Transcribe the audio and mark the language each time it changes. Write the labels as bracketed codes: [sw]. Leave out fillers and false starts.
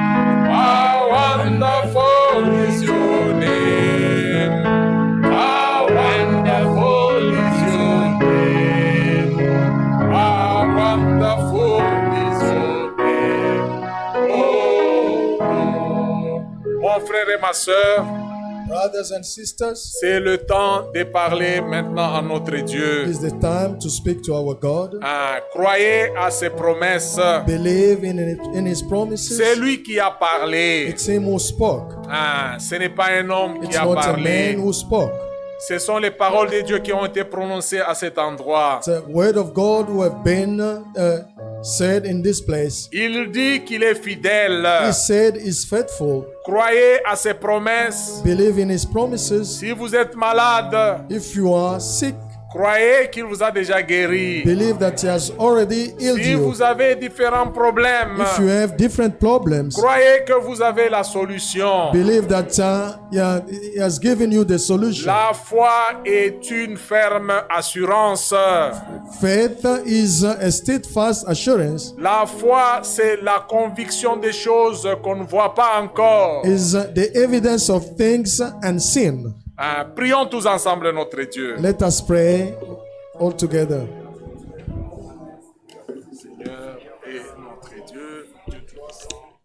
[en] How wonderful is your name. How wonderful is your name. How wonderful is your name, oh Lord. [fr] Mon frère et ma sœur, [en] Brothers and sisters, [fr] c'est le temps de parler maintenant à notre Dieu. [en] it is the time to speak to our God. [fr] Croyez à ses promesses. [en] Believe in His promises. [fr] C'est lui qui a parlé. [en] It's Him who spoke. [fr] Ce n'est pas un homme qui [en] It's [fr] a [en] not a [fr] parlé. [en] man who spoke. [fr] Ce sont les paroles de Dieu qui ont été prononcées à cet endroit. [en] It's a word of God who have been said in this place. [fr] Il dit qu'il est fidèle. [en] He said He's faithful. [fr] Croyez à ses promesses. [en] Believe in His promises. [fr] Si vous êtes malade, [en] If you are sick, [fr] croyez qu'il vous a déjà guéri. [en] believe that He has already healed [fr] Si [en] you. [fr] vous avez différents problèmes, [en] If you have different problems, [fr] croyez que vous avez la solution. [en] believe that He has given you the solution. [fr] La foi est une ferme assurance. [en] Faith is a steadfast assurance, [fr] La foi, c'est la conviction des choses qu'on ne voit pas encore. [en] is the evidence of things unseen. [fr] Prions tous ensemble notre Dieu. [en] Let us pray all together. [fr] Seigneur et notre Dieu, Dieu Tout-Puissant.